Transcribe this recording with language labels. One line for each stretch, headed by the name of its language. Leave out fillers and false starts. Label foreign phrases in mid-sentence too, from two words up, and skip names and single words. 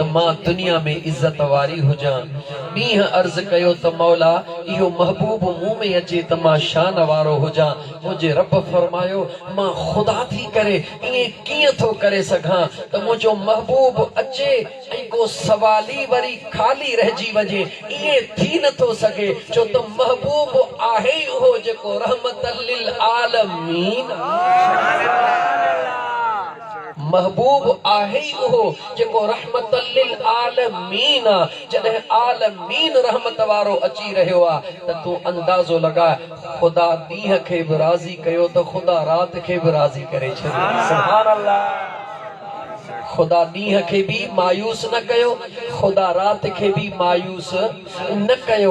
Sindhi: मां दुनिया में इज्जत वारी हुजां मींह अर्ज़ कयो त मौला इहो महबूब मुंह में अचे त मां शान वारो हुजां मुझे रब फरमायो मां खुदा थी करे ईअं कीअं थो करे सघां त मुंहिंजो महबूब अचे ऐं को सवाली वरी खाली रहिजी वञे ईअं थी नथो सघे छो त महबूब आहे उहो जेको
Arabic: رحمةً للعالمين
Sindhi: महबूब आहे उहो जेको
Arabic: رحمةً للعالمين
Sindhi: जॾहिं आलमीन रहमत वारो अची रहियो आहे त तूं अंदाज़ो लगा खुदा ॾींहं खे बि राज़ी कयो त खुदा रात खे बि राज़ी करे छॾियो
Arabic: سبحان الله
Sindhi: खुदा ॾींहं खे भी मायूस न कयो खुदा रात खे भी मायूस न कयो